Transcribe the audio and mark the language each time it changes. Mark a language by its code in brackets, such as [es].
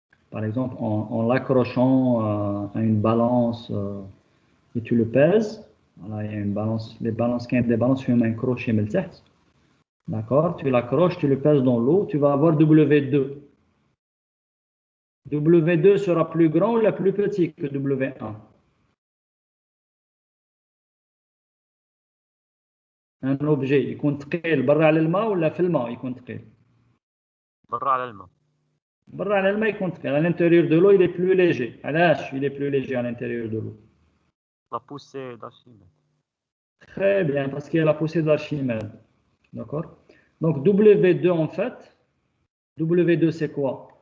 [fr] par exemple en l'accrochant à une balance et tu le pèses. Voilà, il y a une balance, des balances qui ont un crochet, d'accord? Tu l'accroches, tu le pèses dans l'eau, tu vas avoir W2. W2 sera plus grand ou plus petit que W1? Un objet [ar] يكون ثقيل برا على الماء ولا في الماء يكون ثقيل؟ برا على الماء. برا على الماء يكون ثقيل. [fr] À l'intérieur de l'eau, il est plus léger. [ar] علاش [fr] il est plus léger à l'intérieur de l'eau? La poussée d'Archimède. Très bien, parce qu'il y a la poussée d'Archimède. D'accord? Donc W2 en fait, W2 c'est quoi?